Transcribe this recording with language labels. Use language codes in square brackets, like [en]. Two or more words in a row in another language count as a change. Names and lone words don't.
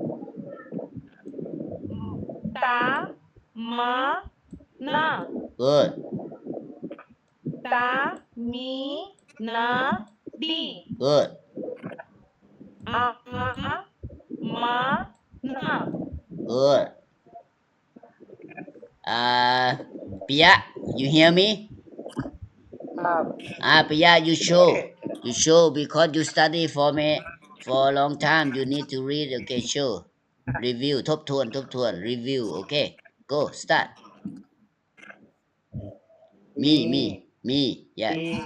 [en] Ta. Ma. Na. good Ta. Mi. Na. Di. good A. Ma. Na. good Pia you hear me Pia you show because you study for me for a long time you need to read okay show review ทบทวน review okay go start me yeah